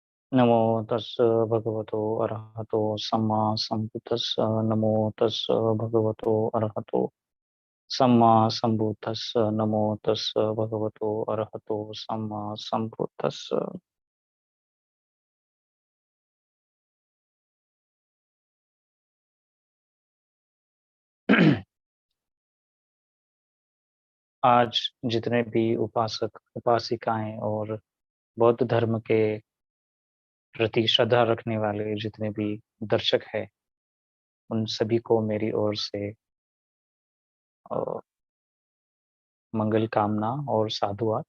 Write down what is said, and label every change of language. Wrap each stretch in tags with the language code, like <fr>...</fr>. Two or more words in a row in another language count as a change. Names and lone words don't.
<pi>नमो तस् भगवतो अरहतो सम्मा सम्बुद्धस्स नमो तस् भगवतो अरहतो सम्मा सम्बुद्धस्स नमो तस् भगवतो अरहतो सम्मा सम्बुद्धस्स।</pi> <hi>आज जितने भी उपासक उपासिकाएं और बौद्ध धर्म के प्रति श्रद्धा रखने वाले जितने भी दर्शक हैं, उन सभी को मेरी ओर से अ, मंगल कामना और साधुवाद।</hi>